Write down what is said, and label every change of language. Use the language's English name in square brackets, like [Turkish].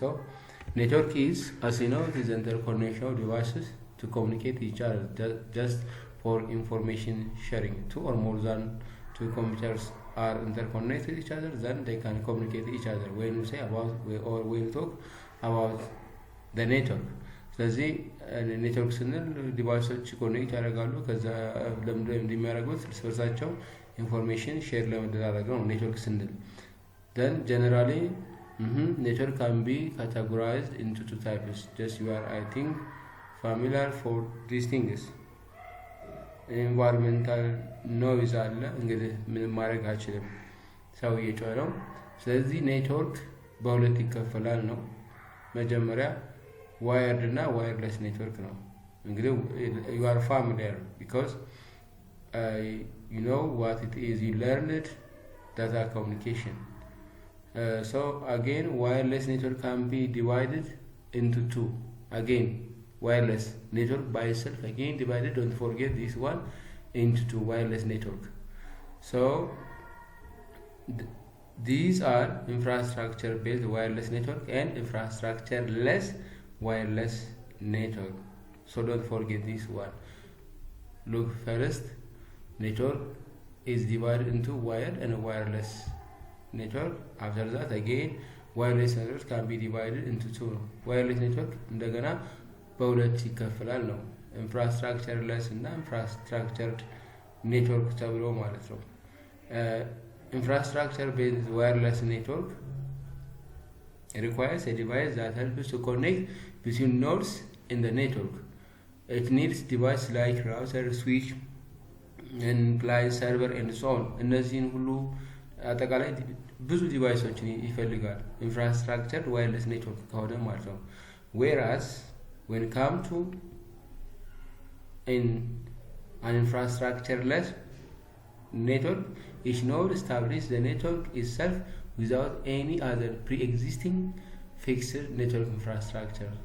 [English] So network is, as you know, it is interconnection of devices to communicate each other just for information sharing. Two or more than two computers are interconnected each other, then they can communicate each other. When we say about or we'll talk about the network. [Amharic] ስለዚህ ኔትወርክ ስንል ዲቫይሶች ኮኔክት ያደርጋሉ። ከዛ ለምንድነው እንደሚያደርጉት? እርስ በርሳቸው ኢንፎርሜሽን ሼር ለመደራረግ ነው ኔትወርክ ስንል። [English] then generally network can be categorized into two types. Just you are, I think, familiar for these things. environmental noise [Amharic] አለ። እንግዲህ ምንም ማድረግ አይችልም፣ ሰው እየጮኸ ነው። ስለዚህ ኔትወርክ በሁለት ይከፈላል ነው። መጀመሪያ ዋየርድ እና ዋየርለስ ኔትወርክ ነው። እንግዲህ [English] you are familiar because you know what it is, you learned data communication. So again, wireless network can be divided into two. Again, wireless network by itself again divided, don't forget this one, into two, wireless network. So these are infrastructure based wireless network and infrastructure less wireless network. So don't forget this one. Look, first network is divided into wired and wireless network. After that again wireless network can be divided into two. Wireless network [Amharic] እንደገና በሁለት ይከፈላል ነው። ኢንፍራስትራክቸር ለስ እና ኢንፍራስትራክቸርድ ኔትወርክ ተብሎ ማለት ነው። ኢንፍራስትራክቸር ቤዝድ ዋየርለስ ኔትወርክ [English] requires a device that helps to connect between nodes in the network. It needs devices like router, switch, and client server and so on. [Amharic] እነዚህን ሁሉ አጠቃላይ ብዙ ዲቫይሶችን ይፈልጋል ኢንፍራስትራክቸር ዋየርለስ ኔትወርክ ከሆነ ማለት ነው። [English] whereas when come to in an infrastructureless network, each node establishes the network itself without any other pre-existing fixed network infrastructure.